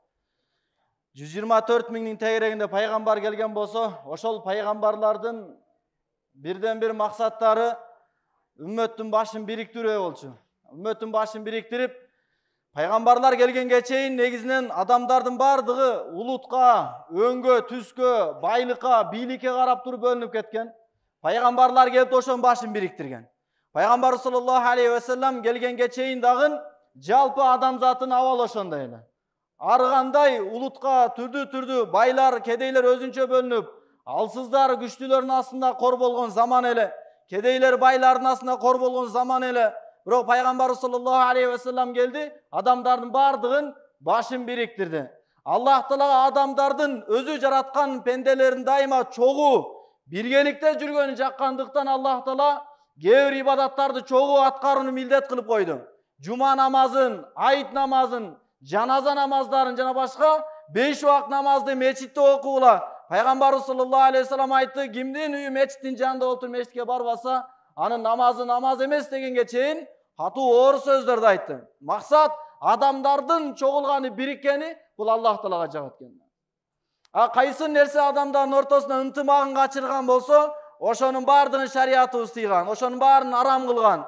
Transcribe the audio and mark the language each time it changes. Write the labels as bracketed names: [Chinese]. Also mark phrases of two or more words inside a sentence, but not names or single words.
[Kyrgyz] 124 миңдин тегерегинде пайгамбар келген болсо, ошол пайгамбарлардын бирден бир максаттары үммөттүн башын бириктирүү болчу. Үммөттүн башын бириктирип, пайгамбарлар келгенге чейин негизинен адамдардын бардыгы улутка, өңгө, түскө, байлыкка, бийликке карап туруп бөлүнүп кеткен. Пайгамбарлар келип ошонун башын бириктирген. Пайгамбар [Arabic] صلى الله عليه وسلم [Kyrgyz] келгенге чейин дагы жалпы адамзатын абалы ошондой эле. Ар кандай улутка түрдүү байлар, кедейлер өзүнчө бөлүнүп, алсыздар күчтүүлөрдүн астында кор болгон заман эле, кедейлер байлардын астында кор болгон заман эле. Бирок пайгамбар [Arabic] صلى الله عليه وسلم [Kyrgyz] келди, адамдардын бардыгын башын бириктирди. Аллах Таала адамдардын өзү жараткан пенделерин дайыма чогуу биргеликте жүргөнү жаккандыктан Аллах Таала кээ бир ибадаттарды чогуу аткарууну милдет кылып койду. Жума намазын, айт намазын, жаназа намаздарын жана башка 5 убак намазды мечитте окугула. Пайгамбар [Arabic] صلى الله عليه وسلم [Kyrgyz] айтты, кимдин үйү мечиттин жанында болуп мечитке барбаса, анын намазы намаз эмес дегенге чейин катуу оор сөздөрдү айтты. Максат адамдардын чогулганы, бириккени бул Аллах Таалага жагат экен. Кайсы нерсе адамдардын ортосуна ынтымагын качырган болсо, ошонун бардыгын шариятыбыз тыйган, ошонун баарын арам кылган.